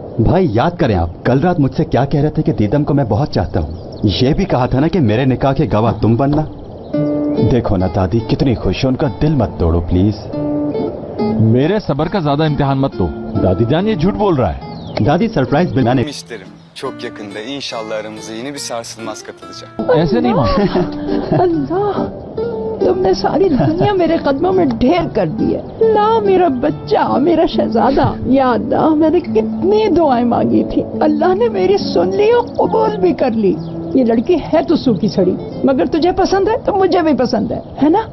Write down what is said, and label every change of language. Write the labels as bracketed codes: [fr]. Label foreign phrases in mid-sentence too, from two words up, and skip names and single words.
[hi] भाई याद करें आप कल रात मुझसे क्या कह रहे थे कि दीदम को मैं बहुत चाहता हूँ। ये भी कहा था ना कि मेरे निकाह के गवाह तुम बनना। देखो ना दादी कितनी खुश है, उनका दिल मत तोड़ो प्लीज। मेरे सबर का ज्यादा इम्तिहान मत दो। दादी जान ये झूठ बोल रहा है। दादी सरप्राइज बनाने [tr] İsterim. Çok yakında inşallah aramıza yeni bir sarsılmaz katılacak. [hi] ऐसे नहीं मां। अल्लाह, तुमने सारी दुनिया मेरे कदमों में ढेर कर दी है। ला मेरा बच्चा, मेरा शहजादा। या अल्लाह, मैंने कितनी दुआएं मांगी थी, अल्लाह ने मेरी सुन ली और कबूल भी कर ली। ये लड़की है तो सूखी सड़ी, मगर तुझे पसंद है तो मुझे भी पसंद है ना?